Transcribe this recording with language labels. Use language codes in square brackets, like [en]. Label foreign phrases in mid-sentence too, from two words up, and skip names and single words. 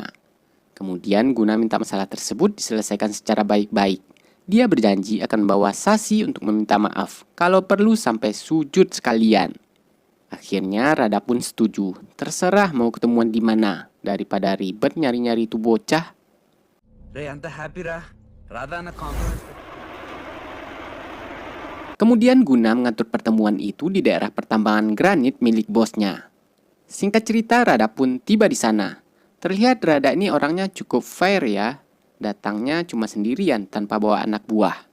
[id] Kemudian Guna minta masalah tersebut diselesaikan secara baik-baik. Dia berjanji akan membawa Sasi untuk meminta maaf, kalau perlu sampai sujud sekalian. Akhirnya Rada pun setuju, terserah mau ketemuan di mana, daripada ribet nyari-nyari itu bocah. [te] రే అంత హ్యాపీ రా రాధా అన్న కాంప్రమైజ్ [id] Kemudian Guna mengatur pertemuan itu di daerah pertambangan granit milik bosnya. Singkat cerita, Rada pun tiba di sana. Terlihat Rada ini orangnya cukup fair ya. Datangnya cuma sendirian tanpa bawa anak buah.